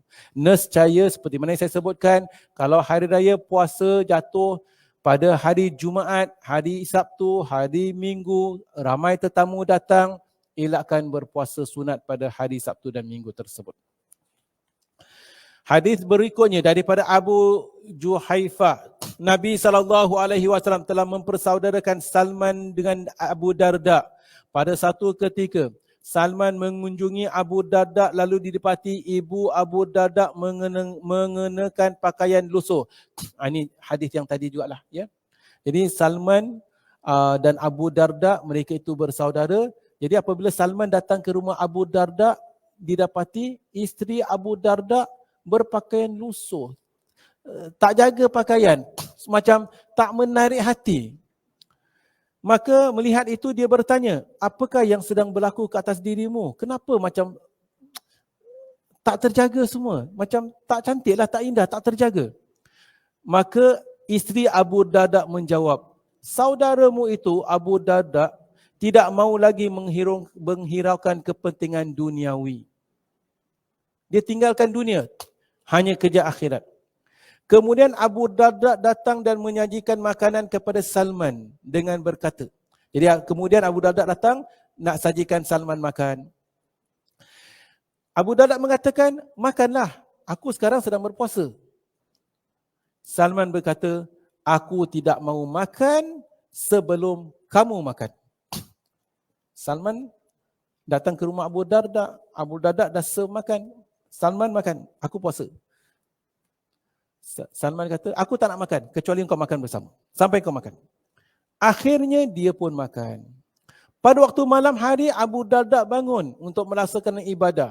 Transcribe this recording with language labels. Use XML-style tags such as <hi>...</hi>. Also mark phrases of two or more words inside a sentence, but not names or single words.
<ms>Nescaya seperti mana yang saya sebutkan, kalau hari raya puasa jatuh pada hari Jumaat, hari Sabtu, hari Minggu, ramai tetamu datang, elakkan berpuasa sunat pada hari Sabtu dan Minggu tersebut. Hadis berikutnya daripada Abu Juhaifah, Nabi SAW telah mempersaudarakan Salman dengan Abu Darda. Pada satu ketika, Salman mengunjungi Abu Darda lalu didapati ibu Abu Darda mengenakan pakaian lusuh. Ini hadis yang tadi jugalah, ya. Jadi Salman dan Abu Darda, mereka itu bersaudara. Jadi apabila Salman datang ke rumah Abu Darda, didapati isteri Abu Darda berpakaian lusuh, tak jaga pakaian, macam tak menarik hati. Maka melihat itu dia bertanya, apakah yang sedang berlaku ke atas dirimu? Kenapa macam tak terjaga semua? Macam tak cantiklah, tak indah, tak terjaga. Maka isteri Abu Darda menjawab, saudaramu itu Abu Darda tidak mau lagi menghiraukan kepentingan duniawi. Dia tinggalkan dunia, hanya kejar akhirat. Kemudian Abu Darda datang dan menyajikan makanan kepada Salman dengan berkata. Jadi kemudian Abu Darda datang nak sajikan Salman makan. Abu Darda mengatakan, makanlah, aku sekarang sedang berpuasa. Salman berkata, aku tidak mau makan sebelum kamu makan. Salman datang ke rumah Abu Darda dah serve makan. Salman makan, aku puasa. Salman kata, aku tak nak makan kecuali kau makan bersama. Sampai kau makan. Akhirnya dia pun makan. Pada waktu malam hari, Abu Darda bangun untuk melaksanakan ibadah.</ms>